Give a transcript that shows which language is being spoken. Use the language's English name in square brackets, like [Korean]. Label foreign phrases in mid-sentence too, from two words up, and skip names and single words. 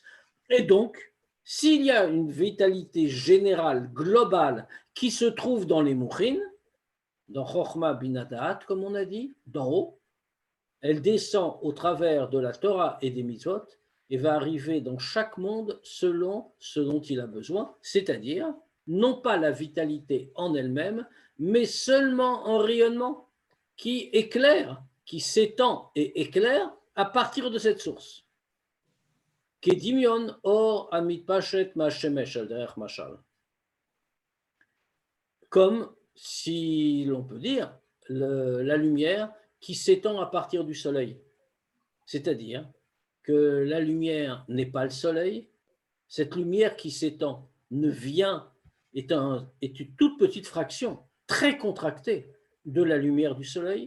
[French] Et donc, s'il y a une vitalité générale, globale, qui se trouve dans les Mouchin, dans [Hebrew] Chochma Binadat, [French] comme on a dit, d'en haut, elle descend au travers de la Torah et des mitzvot et va arriver dans chaque monde selon ce dont il a besoin, c'est-à-dire non pas la vitalité en elle-même, mais seulement un rayonnement qui éclaire, qui s'étend et éclaire à partir de cette source. [Hebrew] Kedimion or amit pachet mashemesh al derech mashal. [French] Comme, si l'on peut dire, la lumière qui s'étend à partir du soleil. C'est-à-dire que la lumière n'est pas le soleil. Cette lumière qui s'étend est une toute petite fraction, très contractée, de la lumière du soleil.